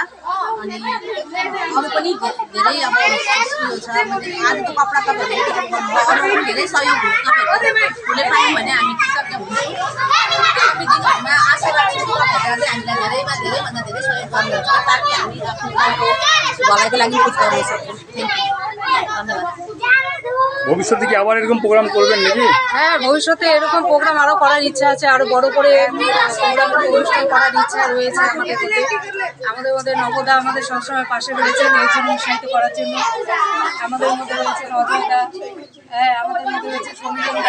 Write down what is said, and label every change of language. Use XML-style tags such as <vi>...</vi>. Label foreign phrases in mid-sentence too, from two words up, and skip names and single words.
<ne>अनि अरू पनि धेरै अब उयो छ, आजको कपडा तपाईँहरूले वितरण गर्नुभयो, अरू पनि धेरै सहयोग तपाईँहरूले पायौँ भने हामी कृतज्ञ हुन्छौँ। आगामी दिनहरूमा आशा राख्छौँ तपाईँहरूले चाहिँ हामीलाई धेरैभन्दा धेरै सहयोग गर्नुहुन्छ, ताकि हामी आफ्नो गाउँको भलाइको लागि कुछ गर्न सकौँ।</ne> <en>thank you, धन्यवाद।</en> <bn>ভবিষ্যতে কি আবার এরকম প্রোগ্রাম করবেন নাকি? হ্যাঁ, ভবিষ্যতে এরকম প্রোগ্রাম আরও করার ইচ্ছা আছে, আরও বড় করে প্রোগ্রাম অনুষ্ঠান করার ইচ্ছা রয়েছে আমাদের মধ্যে। আমাদের মধ্যে নবদা আমাদের সবসময় পাশে রয়েছেন এই জন্য উৎসাহিত করার জন্য। আমাদের মধ্যে রয়েছে অজয়দা, হ্যাঁ আমাদের মধ্যে রয়েছে সমীরণদা।</bn>